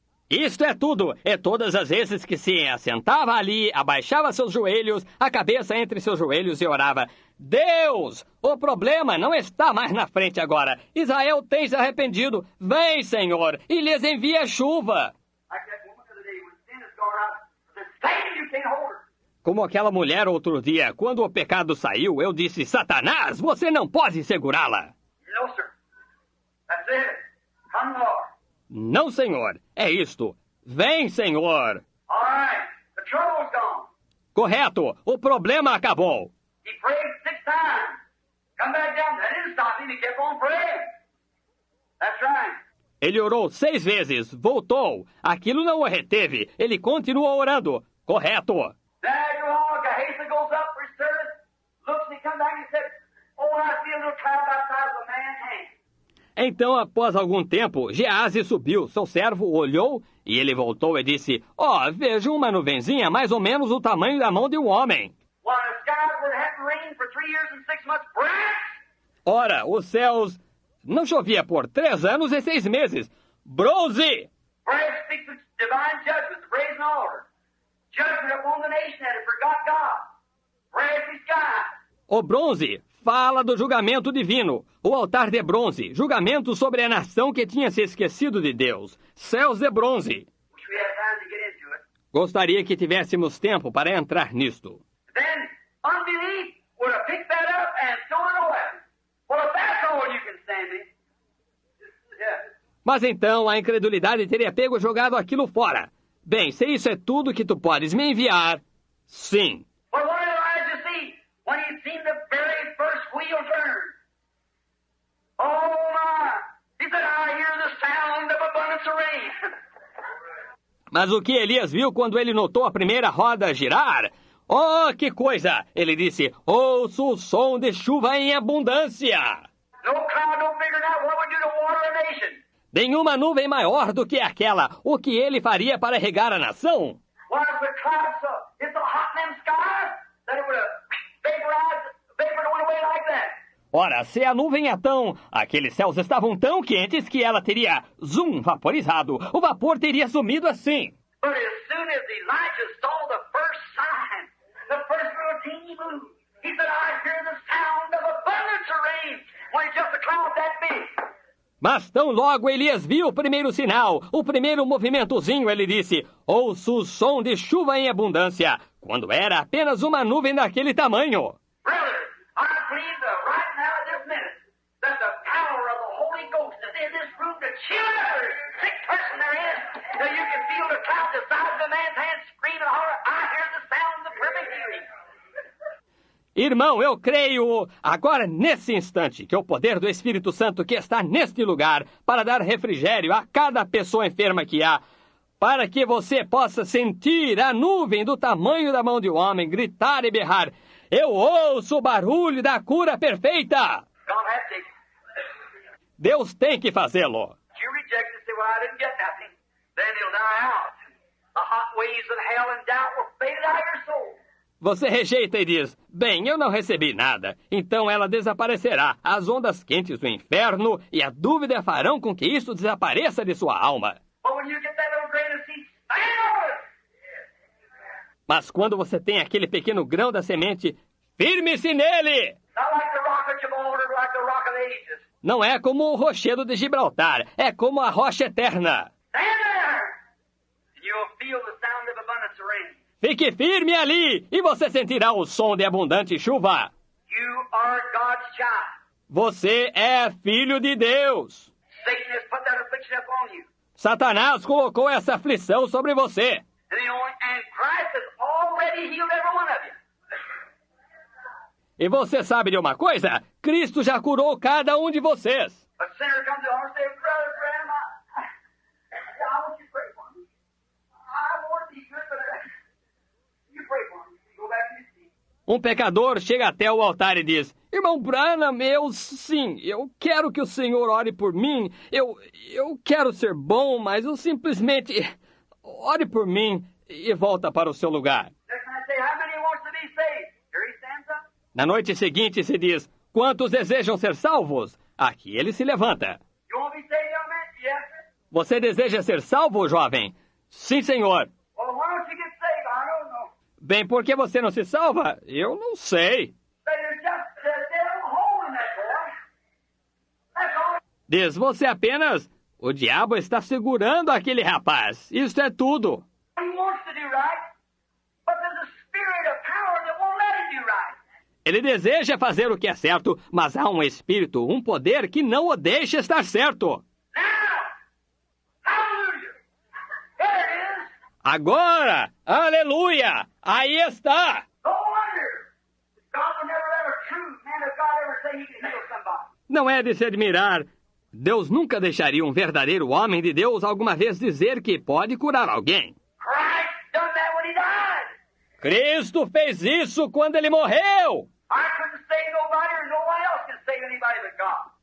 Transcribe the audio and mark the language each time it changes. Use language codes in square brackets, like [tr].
[pt] Isto é tudo. E todas as vezes que se assentava ali, abaixava seus joelhos, a cabeça entre seus joelhos e orava: Deus, o problema não está mais na frente agora. Israel tem se arrependido. Vem, Senhor, e lhes envia chuva. [en] Like that woman the other day, when sin has gone out, said, Satan, you can't hold her. [pt] Como aquela mulher outro dia, quando o pecado saiu, eu disse: Satanás, você não pode segurá-la. [en] No, sir. That's it. Come, Lord. [pt] Não, Senhor. É isto. Vem, Senhor. [en] All right. The trouble's gone. [pt] Correto. O problema acabou. [en] He prayed 6 times. Come back down. That didn't stop him. He kept on praying. That's right. [pt] Ele orou 6 vezes. Voltou. Aquilo não o reteve. Ele continuou orando. Correto. [en] Then after a while, Gehazi goes up for his service, looks and he comes back and he said, Oh, I see a little cloud about the size of a man's hand. [pt] Então, após algum tempo, Geazi subiu. Seu servo olhou e ele voltou e disse: vejo uma nuvenzinha mais ou menos do tamanho da mão de um homem. [en] Well, the skies were having rain for 3 years and 6 months. Brass! [pt] Ora, os céus não chovia por 3 anos e 6 meses. Bronze! [en] Brass speaks of divine judgment, the brazen altar. Judgment upon the nation that had forgot God. Brassy sky. [pt] O bronze fala do julgamento divino. O altar de bronze, julgamento sobre a nação que tinha se esquecido de Deus. Céus de bronze. [en] Wish we had time to get into it. [pt] Gostaria que tivéssemos tempo para entrar nisto. [en] Then unbelief would have picked that up and thrown it away. Well, if that's all you can stand me, yeah. [pt] Mas então a incredulidade teria pego e jogado aquilo fora. Bem, se isso é tudo que tu podes me enviar, sim. [en] But what did Elijah see when he seen the very first wheel turn? Oh my! He said, I hear the sound of abundance of rain. [pt] Mas o que Elias viu quando ele notou a primeira roda girar? Oh, que coisa! Ele disse: ouço o som de chuva em abundância. [en] No cloud no bigger than that. What would do to water a nation? [pt] Nenhuma nuvem maior do que aquela. O que ele faria para regar a nação? [en] Why is the cloud so? It's so hot in them skies that it would have vaporized, vapor went away like that. [pt] Ora, se a nuvem é tão... Aqueles céus estavam tão quentes que ela teria, vaporizado. O vapor teria sumido assim. [en] But as soon as Elijah saw the first sign, the first little teeny move, he said, I hear the sound of abundance of rain when it's just a cloud that big. [pt] Mas tão logo Elias viu o primeiro sinal, o primeiro movimentozinho, ele disse: ouço o som de chuva em abundância, quando era apenas uma nuvem daquele tamanho. [en] Brother, I believe that right now, this minute, that the power of the Holy Ghost is in this room to chill every sick person there is. That you can feel the cloud the size of a man's hand scream and holler, I hear the sound of perfect healing. [pt] Irmão, eu creio agora nesse instante que o poder do Espírito Santo que está neste lugar para dar refrigério a cada pessoa enferma que há, para que você possa sentir a nuvem do tamanho da mão de um homem, gritar e berrar: eu ouço o barulho da cura perfeita. [en] God has to. [pt] Deus tem que fazê-lo. [en] You reject it and say, well, I didn't get nothing. Then he'll die out. The hot waves of hell and doubt will fade out of your soul. [pt] Você rejeita e diz: bem, eu não recebi nada. Então ela desaparecerá. As ondas quentes do inferno e a dúvida farão com que isso desapareça de sua alma. [en] But when you get that little grain of seed, stand on it. [pt] Mas quando você tem aquele pequeno grão da semente, firme-se nele! [en] Not like the rock of Gibraltar, like the rock of ages. [pt] Não é como o rochedo de Gibraltar, é como a rocha eterna. [en] Stand there, and you'll feel the sound of abundance of rain. [pt] Fique firme ali e você sentirá o som de abundante chuva. [en] You are God's child. [pt] Você é filho de Deus. [en] Satan has put that affliction upon you. [pt] Satanás colocou essa aflição sobre você. [en] And Christ has already healed every one of you. [pt] E você sabe de uma coisa? Cristo já curou cada um de vocês. [en] A sinner comes to and says, Brother Graham, I want you to pray for me. I want to be good, but you pray for me. You go back to your seat. [pt] Um pecador chega até o altar e diz: irmão Branham, eu quero que o Senhor ore por mim. Eu quero ser bom, mas eu simplesmente ore por mim e volta para o seu lugar. [en] Next time I say, how many wants to be saved? Here he stands up. [pt] Na noite seguinte se diz: quantos desejam ser salvos? Aqui ele se levanta. [en] You want to be saved, young man? Yes, sir. [pt] Você deseja ser salvo, jovem? Sim, senhor. [en] Well, why don't you get saved? I don't know. [pt] Bem, por que você não se salva? Eu não sei. [en] There's just a devil holding that boy. That's all. [pt] Diz você apenas... O diabo está segurando aquele rapaz. Isso é tudo. [en] He wants to do right, but there's a spirit of power that won't let him do right. [pt] Ele deseja fazer o que é certo, mas há um espírito, um poder que não o deixa estar certo. [en] Now, hallelujah. There it is. [pt] Agora! Aleluia! Aí está! [en] No wonder God will never let a true man of God ever say he can heal somebody. [pt] Não é de se admirar. Deus nunca deixaria um verdadeiro homem de Deus alguma vez dizer que pode curar alguém. [en] Christ done that when he died. [pt] Cristo fez isso quando ele morreu! [en] I couldn't save nobody or no one else can save anybody but God.